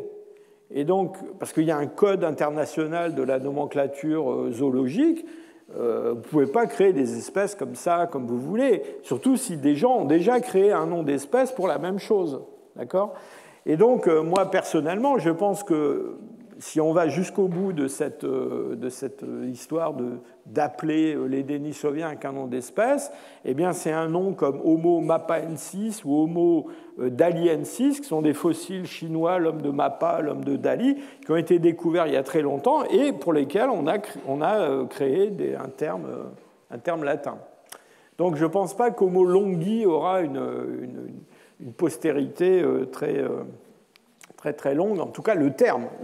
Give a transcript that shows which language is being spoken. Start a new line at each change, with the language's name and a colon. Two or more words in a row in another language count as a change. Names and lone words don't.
French: Et donc, parce qu'il y a un code international de la nomenclature zoologique, vous ne pouvez pas créer des espèces comme ça, comme vous voulez, surtout si des gens ont déjà créé un nom d'espèce pour la même chose. D'accord ? Et donc, moi, personnellement, je pense que si on va jusqu'au bout de cette histoire d'appeler les Denisoviens avec un nom d'espèce, eh bien, c'est un nom comme Homo mapaensis ou Homo daliensis, qui sont des fossiles chinois, l'homme de Mapa, l'homme de Dali, qui ont été découverts il y a très longtemps et pour lesquels on a créé un terme latin. Donc, je ne pense pas qu'Homo longi aura une postérité très, très longue, en tout cas le terme.